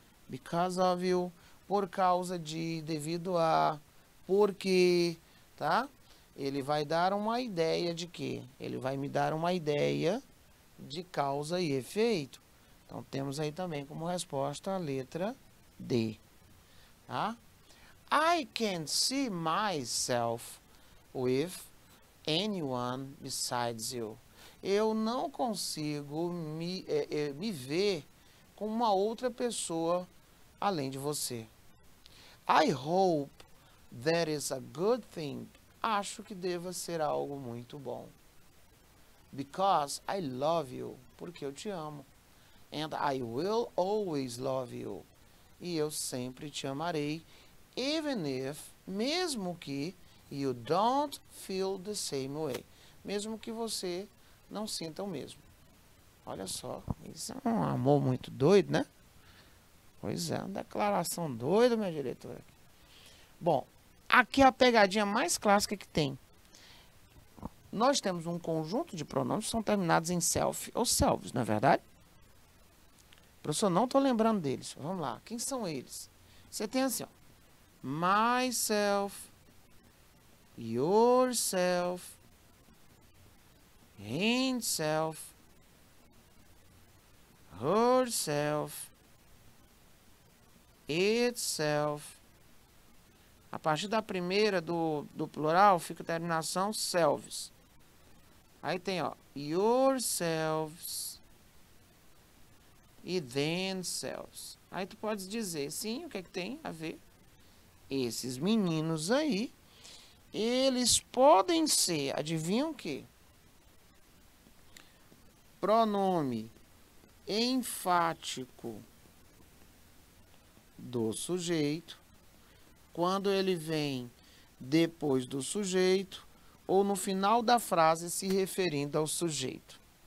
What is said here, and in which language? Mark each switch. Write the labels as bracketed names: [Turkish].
[English] Because of you, [Portuguese] por causa de, devido a, porque, tá? Ele vai dar uma ideia de quê? Ele vai me dar uma ideia de causa e efeito. Então, temos aí também como resposta a letra D. Tá? [English] I can't see myself with anyone besides you. [Portuguese] Eu não consigo me ver com uma outra pessoa além de você. [English] I hope that is a good thing. [Portuguese] Acho que deva ser algo muito bom. [English] Because I love you. [Portuguese] Porque eu te amo. [English] And I will always love you. [Portuguese] E eu sempre te amarei. [English] Even if, [Portuguese] mesmo que, [English] you don't feel the same way. [Portuguese] Mesmo que você não sinta o mesmo. Olha só, isso é um amor muito doido, né? Pois é, uma declaração doida, minha diretora. Bom, aqui é a pegadinha mais clássica que tem. Nós temos um conjunto de pronomes que são terminados em self ou selves, não é verdade? Professor, não estou lembrando deles. Vamos lá, quem são eles? Você tem assim, ó. [English] Myself, yourself, himself, herself, itself. [Portuguese] A partir da primeira do plural fica a terminação selves. Aí tem, ó, yourselves e themselves. Aí tu pode dizer, sim, o que é que tem a ver? Esses meninos aí, eles podem ser, adivinham o quê? Pronome enfático do sujeito, quando ele vem depois do sujeito ou no final da frase se referindo ao sujeito.